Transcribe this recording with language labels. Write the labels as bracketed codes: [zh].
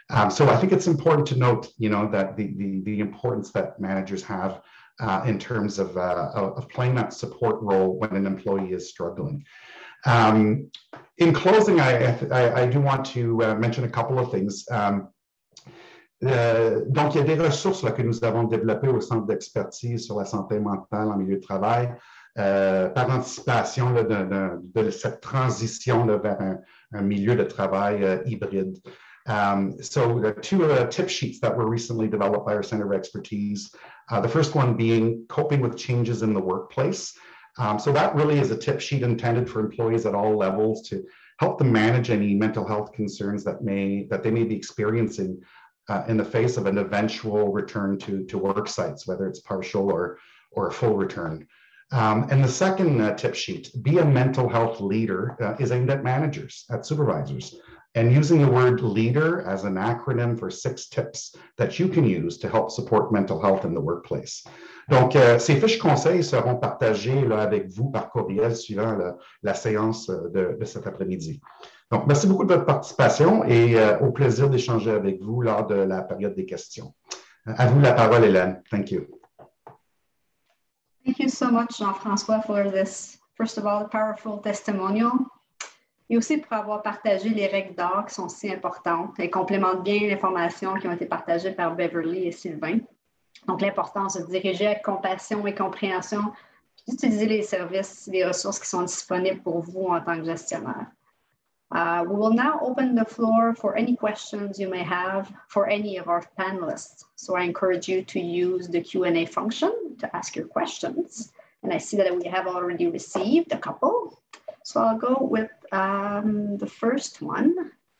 [en] So I think it's important to note, that the importance that managers have in terms of playing that support role when an employee is struggling. In closing, I do want to mention a couple of things. [fr] Donc, il y a des ressources là, que nous avons développées au Centre d'expertise sur la santé mentale en milieu de travail, par anticipation là, de cette transition là, vers un milieu de travail hybride. [en] So two tip sheets that were recently developed by our Center of Expertise. The first one being coping with changes in the workplace. So that really is a tip sheet intended for employees at all levels to help them manage any mental health concerns that they may be experiencing in the face of an eventual return to work sites, whether it's partial or a full return. And the second tip sheet, be a mental health leader, is aimed at managers, at supervisors, and using the word leader as an acronym for 6 tips that you can use to help support mental health in the workplace. [fr] Donc, ces fiches conseils seront partagées là, avec vous par courriel suivant la séance de cet après-midi. Donc, merci beaucoup de votre participation et au plaisir d'échanger avec vous lors de la période des questions. À vous la parole, Hélène. [en] Thank you. Thank you so much, Jean-François, for this, first of all, powerful testimonial. [fr] Et aussi pour avoir partagé les règles d'or qui sont si importantes et complémentent bien l'information qui ont été partagées par Beverly et Sylvain. Donc, l'importance de diriger avec compassion et compréhension, d'utiliser les services, les ressources qui sont disponibles pour vous en tant que gestionnaire. [en] We will now open the floor for any questions you may have for any of our panelists. So I encourage you to use the Q&A function to ask your questions. And I see that we have already received a couple. So I'll go with the first one.